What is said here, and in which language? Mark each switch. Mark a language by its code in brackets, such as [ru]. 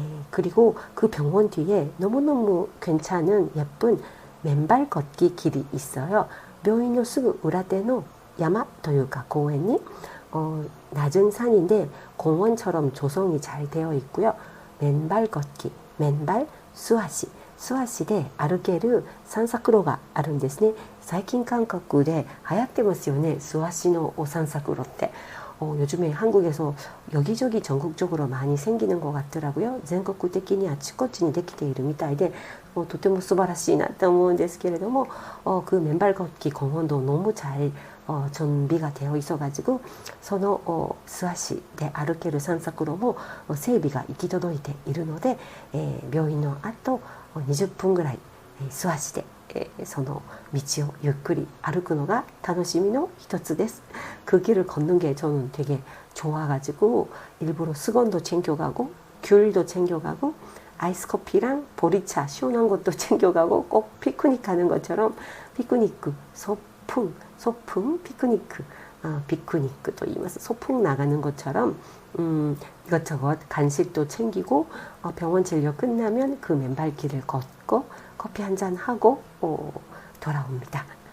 [ko] 그리고 그 병원 뒤에 너무너무 괜찮은 예쁜 맨발 걷기 길이 있어요. [ja] 病院のすぐ裏手の山というか公園に [ko] 낮은 산인데 공원처럼 조성이 잘 되어 있고요. 맨발 걷기, [ja] 맨발 수화시, 수화시で 歩ける散策路があるんですね。最近韓国で流行ってますよね。 수화시の散策路って。 [ko] 요즘에 한국에서 여기저기 전국적으로 많이 생기는 것 같더라고요. 전국적인 아치코치니 [ja] できているみたいで、とても素晴らしいなと思うんですけれども、 [ko] 그 맨발 걷기 공원도 너무 잘 준비가 되어 있어가지고 [ja] その素足で歩ける散策路も整備が行き届いているので、病院の後20分ぐらい素足でその道をゆっくり歩くのが楽しみの一つです。 [ko] 그 길을 걷는 게 저는 되게 좋아가지고 일부러 수건도 챙겨가고 귤도 챙겨가고 아이스 커피랑 보리차 시원한 것도 챙겨가고 꼭 피크닉 가는 것처럼 피크니크 소풍 피크니크 피크니크 또 이마스 소풍 나가는 것처럼 이것저것 간식도 챙기고 병원 진료 끝나면 그 맨발길을 걷고 커피 한잔 하고 돌아옵니다.